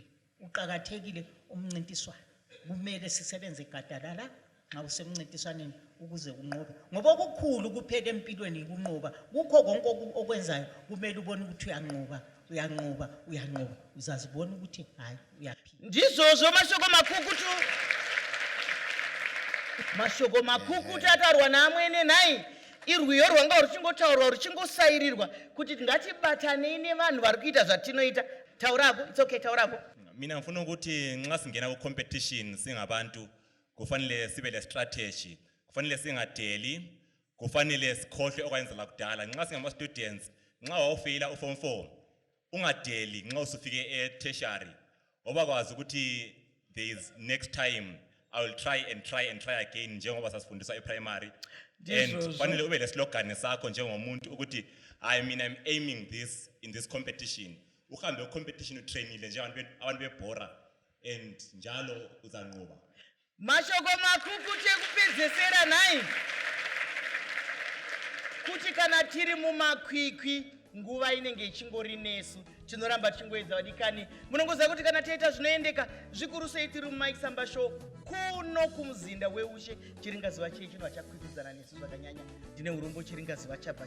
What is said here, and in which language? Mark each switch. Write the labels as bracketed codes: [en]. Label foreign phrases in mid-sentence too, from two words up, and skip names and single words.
[nd] Uqhakathekile umncintiswano. Kumele sisebenze gadalala nxa usemncintiswaneni ukuze unqobe ngoba okukhulu kuphela empilweni kunqoba kukho konke okwenzayo kumele ubone ukuthi uyanqoba uzazibona ukuthi hayi uyaphila [sn] ndizozvo mashoko makukutu ataurwa naamwene nhai irwiyo rwanga ruchingotaurwa ruchingosairirwa kuti ngatibatanei nevanhu vari kuita zvatinoita taurako [en] it's okay [sn] taurako [nd] mina ngifuna ukuthi nxa singena ku-competition singabantu kufanele sibe le-strategy kufanele singadeli kufanele sikhohlwe okwenzela kudala nxa singama-students nxa wawufeyila uform 4 ungadeli nxa usufike e-tertiary ngoba kwazi ukuthi [en] there is next time I will try again [nd] njengoba sasifundiswa e-primary and kufanele ube le-slogan sakho njengomuntu ukuthi [en] I'm aiming this in this competition [nd] uhambe competition utrainile njengabantu bebhora and njalo uzanqoba [sn] mashoko makukutu ekupedzesera nhai kuti kana tiri mumakwikwi nguva inenge ichingori nesu tinoramba tichingoedza vadikani munongoziva kuti kana taita zvinoendeka zvikuru sei tiri mumai chisamba show kuno kumuzinda weushe chiringazuva chii chinhu vachakwikwidzana nesu zvakanyanya ndine urombo chiringazuva chabva